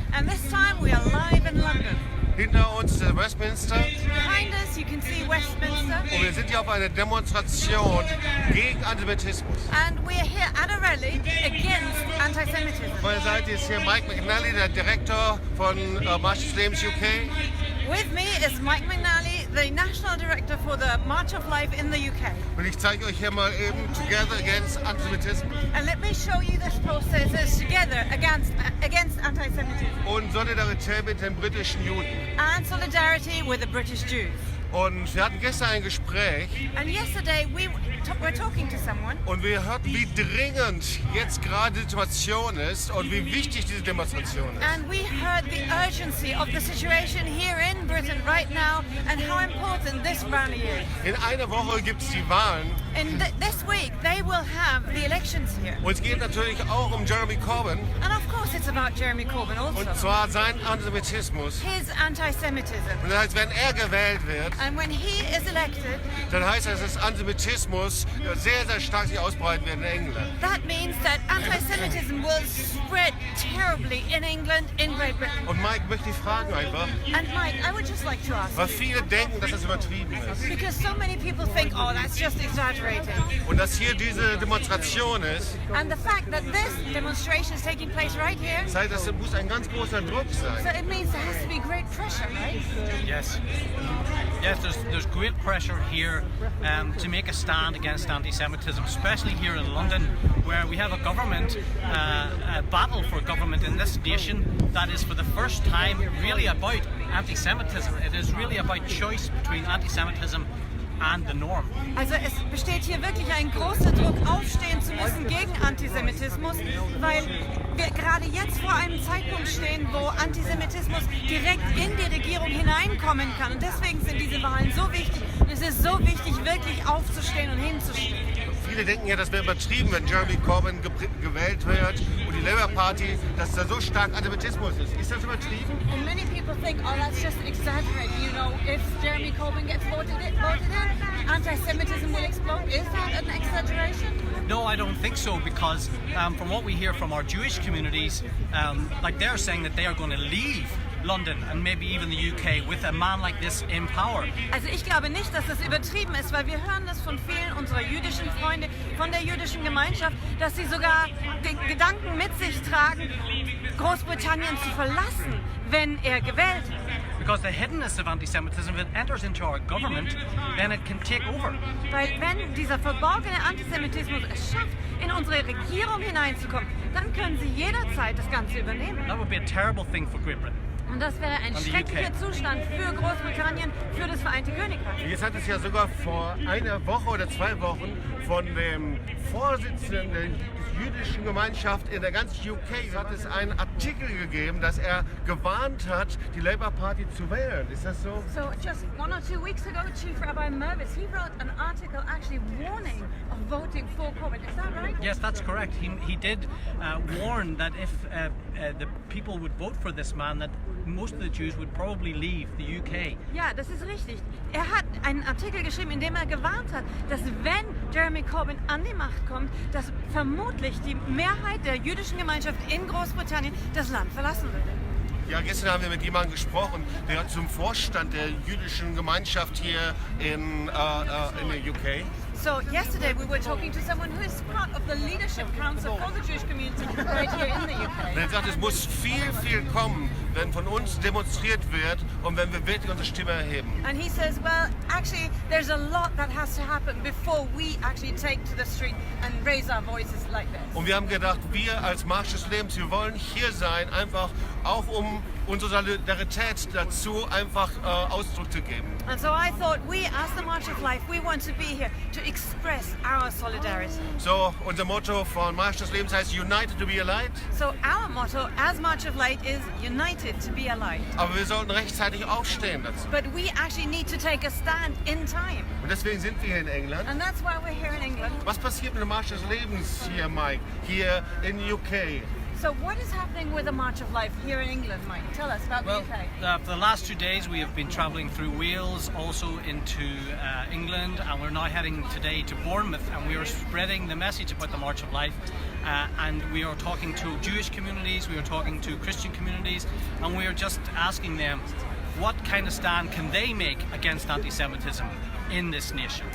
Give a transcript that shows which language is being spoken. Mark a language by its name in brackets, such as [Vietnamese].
[English] And this time we are live in London. [German] Hinter uns ist Westminster [English] Behind us you can see Westminster. [German] und wir sind hier auf einer Demonstration gegen Antisemitismus. [English] And we are here at a rally against anti-Semitism. [German] Auf meiner Seite ist hier Mike McNally, der Direktor von Marsch des Lebens UK. [English] With me is Mike McNally, the National Director for the March of Life in the UK. [German] Und ich zeige euch hier mal eben [English] Together Against Antisemitism And let me show you this poster. It says together against anti-Semitism [German] und Solidarität mit den britischen Juden. [English] and solidarity with the British Jews. [German] Und wir hatten gestern ein Gespräch [English] And yesterday we were talking to someone. [German] und wir hörten, wie dringend jetzt gerade die Situation ist und wie wichtig diese Demonstration ist. [English] And we heard the urgency of the situation here in Britain right now and how important this rally is. [German] In einer Woche gibt es die Wahlen [English] In this week, they will have the elections here. [German] und es geht natürlich auch um Jeremy Corbyn [English] And of course, it's about Jeremy Corbyn also. [German] und zwar sein Antisemitismus. [English] His anti-Semitism. [German] Und das heißt, wenn er gewählt wird, [English] And when he is elected, [German] dann heißt das, dass Antisemitismus sehr, sehr stark sich ausbreiten wird in England. [English] that means that anti-Semitism will spread terribly in England, in Great Britain. [German] Und Mike, möchte ich fragen einfach, [English] And Mike, I would just like to ask, [German] weil viele denken, dass das übertrieben ist. [English] because so many people think, oh, that's just exaggerating. [German] Und dass hier diese Demonstration ist, [English] And the fact that this demonstration is taking place right here, [German] das heißt, das muss ein ganz großer Druck [English] so [German] sein. [English] it means there has to be great pressure, right? Yes. Yes, there's great pressure here to make a stand against anti-Semitism, especially here in London, where we have a government, a battle for government in this nation that is for the first time really about anti-Semitism. It is really about choice between anti-Semitism and the norm. [German] Also es besteht hier wirklich ein großer Druck, aufstehen zu müssen gegen Antisemitismus, weil wir gerade jetzt vor einem Zeitpunkt stehen, wo Antisemitismus direkt in die Regierung hineinkommen kann. Und deswegen sind diese Wahlen so wichtig. Und es ist so wichtig, wirklich aufzustehen und hinzustehen. Viele denken ja, das wäre übertrieben, wenn Jeremy Corbyn gewählt wird und die Labour Party, dass da so stark Antisemitismus ist. Ist das übertrieben? [English] And many people think, oh, that's just exaggerating. You know, if Jeremy Corbyn gets voted in, anti-Semitism will explode. Is that an exaggeration? No, I don't think so, because from what we hear from our Jewish communities, like they're saying that they are going to leave London and maybe even the UK with a man like this in power. [German] Also ich glaube nicht, dass das übertrieben ist, weil wir hören das von vielen unserer jüdischen Freunde, von der jüdischen Gemeinschaft, dass sie sogar den Gedanken mit sich tragen, Großbritannien zu verlassen, wenn er gewählt wird. [English] Because the hiddenness of anti-Semitism, if it enters into our government, then it can take over. [German] Weil wenn dieser verborgene Antisemitismus es schafft, in unsere Regierung hineinzukommen, dann können sie jederzeit das Ganze übernehmen. [English] That would be a terrible thing for Great Britain. [German] Und das wäre ein Und die schrecklicher [English] UK. [German] Zustand für Großbritannien, für das Vereinigte Königreich. Jetzt hat es ja sogar vor einer Woche oder 2 Wochen von dem Vorsitzenden der jüdischen Gemeinschaft in der ganzen UK hat es einen Artikel gegeben, dass er gewarnt hat, die Labour Party zu wählen. Ist das so? [English] So just 1 or 2 weeks ago, Chief Rabbi Mervis, he wrote an article actually warning of voting for Corbyn. Is that right? Yes, that's correct. He did warn that if the people would vote for this man, that most of the Jews would probably leave the UK. [German] Ja, das ist richtig. Er hat einen Artikel geschrieben, in dem er gewarnt hat, dass wenn Jeremy Corbyn an die Macht kommt, dass vermutlich die Mehrheit der jüdischen Gemeinschaft in Großbritannien das Land verlassen würde. Ja, gestern haben wir mit jemandem gesprochen, der zum Vorstand der jüdischen Gemeinschaft hier in der UK. [English] So yesterday we were talking to someone who is part of the leadership council for the Jewish community right here in the UK. [German] Und er sagt, es muss viel, viel kommen, wenn von uns demonstriert wird und wenn wir wirklich unsere Stimme erheben. [English] And he says, well, actually, there's a lot that has to happen before we actually take to the street and raise our voices like this. [German] Und wir haben gedacht, wir als Marsch des Lebens, wir wollen hier sein, einfach auch um unsere Solidarität dazu einfach Ausdruck zu geben. [English] And so I thought, we as the March of Life, we want to be here to express our solidarity. [German] So, unser Motto von Marsch des Lebens heißt [English] United to be a light. So our motto as March of Light is united to be a light. [German] Aber wir sollten rechtzeitig aufstehen dazu. [English] But we actually need to take a stand in time. [German] Und deswegen sind wir hier in England. [English] And that's why we're here in England. [German] Was passiert mit dem Marsch des Lebens hier, Mike, hier in UK? [English] So what is happening with the March of Life here in England, Mike? Tell us about Well, the UK. for the last 2 days we have been travelling through Wales, also into England, and we're now heading today to Bournemouth, and we are spreading the message about the March of Life. And we are talking to Jewish communities, we are talking to Christian communities, and we are just asking them what kind of stand can they make against anti-Semitism in this nation.